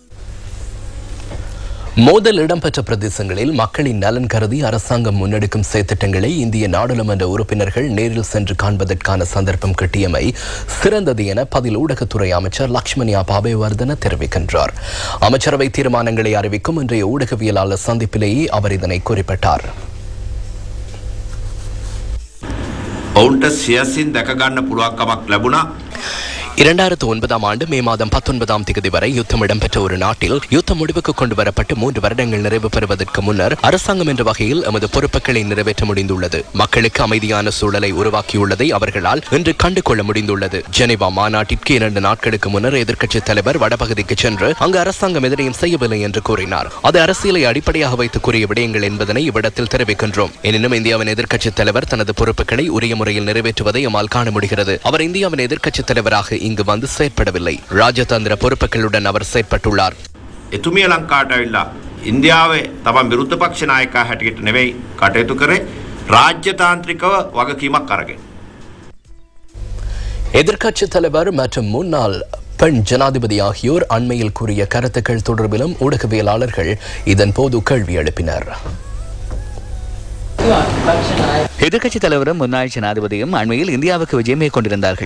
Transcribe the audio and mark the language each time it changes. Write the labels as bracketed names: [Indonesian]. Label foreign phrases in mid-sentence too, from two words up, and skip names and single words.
[Tamil] மோதல் இடம்பெற்ற பிரதேசங்களில் மக்களின் நலன் கருதி அரசாங்கம் முன்னெடுக்கும் செயற்திட்டங்களை இந்திய நாடாளுமன்ற உறுப்பினர்கள் நேரில் சென்று காண்பதற்கான சந்தர்ப்பம் கிட்டியமை சிறந்தது என பதில் ஊடகத்துறை அமைச்சர் லக்ஷ்மண் அபேவர்தன தெரிவிக்கின்றார். அமைச்சரவை தீர்மானங்களை அறிவிக்கும் இன்றைய ஊடகவியலாளர் சந்திப்பிலேயே அவர் இதனை குறிப்பிட்டார். [Sinhala] ඔවුන්ට සියසින් දැක ගන්න පුළුවන්කමක් ලැබුණා. [Tamil] 2009 ஆண்டு மே மாதம் 19ஆம் தேதி வரை யுத்தம் இடம்பெற்ற ஒரு நாட்டில் யுத்தம் முடிவுக்கு கொண்டு வரப்பட்டு 3 வருடங்கள் நிறைவு பெறுவதற்கு முன்னர் அரசாங்கம் என்ற வகையில் எமது பொறுப்புகளை நிறைவேற்ற முடிந்துள்ளது. மக்களுக்கு அமைதியான சூழலை உருவாக்கியுள்ளதை அவர்களால் இன்று கண்டுகொள்ள முடிந்துள்ளது. ஜெனீவா மாநாட்டிற்கு 2 நாட்களுக்கு முன்னர் எதிர்க்கட்சித் தலைவர் வடபகுதிக்கு சென்று அங்கு அரசாங்கம் எதிரையும் செய்யவில்லை என்று கூறினார். அது அரசியலை அடிப்படையாக வைத்து கூறிய விடயங்கள் என்பதனை இவ்விடத்தில் தெரிவிக்கின்றோம். எனினும் இந்தியாவின் எதிர்க்கட்சித் தலைவர் தனது பொறுப்புகளை உரிய முறையில் நிறைவேற்றுவதை எம்மால் காண முடிகிறது. அவர் இந்தியாவின் எதிர்க்கட்சித் தலைவராக இங்கு வந்து செயற்படவில்லை. ராஜதந்திர பொறுப்புகளுடன் அவர் செயற்பட்டுள்ளார். [Sinhala] එතුමිය ලංකාවට ඇවිල්ලා ඉන්දියාවේ තමන් විරුද්ධ පක්ෂ නායකයා හැටියට නෙවෙයි කටයුතු කරේ රාජ්‍යතාන්ත්‍රිකව වගකීමක් අරගෙන. [Tamil] எதிர்க்கட்சித் தலைவர் மற்றும் முன்னாள் பெண் ஜனாதிபதி ஆகியோர் அண்மையில் கூறிய கருத்துக்கள் தொடர்பிலும் ஊடகவியலாளர்கள் இதன் போது கேள்வி எழுப்பினர். எதிர்க்கட்சித் தலைவரும் முன்னாள் ஜனாதிபதியும் அண்மையில் இந்தியாவுக்கு விஜயம் மேற்கொண்டிருந்தார்கள்.